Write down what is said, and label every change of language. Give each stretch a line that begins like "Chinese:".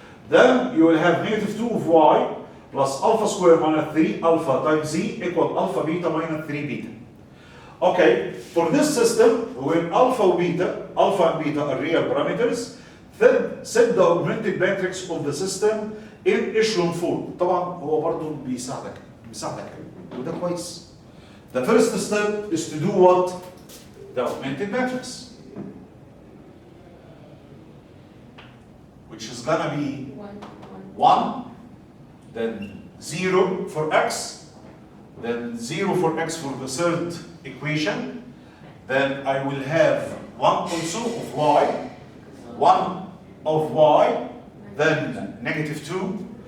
English: Then you will have negative 2 of y plus alpha square minus 3 alpha times z equal alpha beta minus 3 beta. Okay, for this system, when alpha and beta are real parameters, then set the augmented matrix of the system in echelon form.
Arabic: طبعا هو برضه بيساعدك وده كويس.
English: The first step is to do what? The augmented matrix, which is gonna be 1, then 0 for x, then 0 for x for the third equation, then I will have 1 also of y, 1 of y, then negative 2.